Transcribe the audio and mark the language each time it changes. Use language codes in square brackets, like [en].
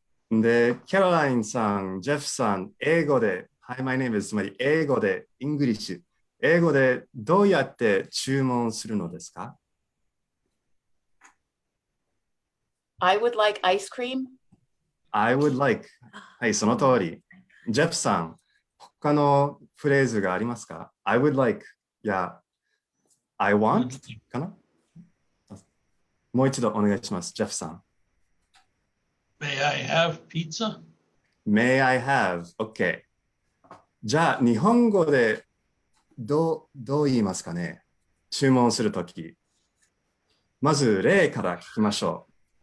[ja] で、キャロラインさん、ジェフさん、英語で、 [en] Hi, my name is [ja] つまり英語で、イングリッシュ。英語でどうやって注文するのですか？ [en] I would like ice cream. I would like。 [ja] はい、その通り。ジェフさん、他のフレーズがありますか？ [en] I would like や I want かな？ [ja] もう一度お願いします、ジェフさん。 [en] May I have pizza? May I have? OK。 [ja] じゃあ、日本語でどう言いますかね？注文するとき。まず例から聞きましょう。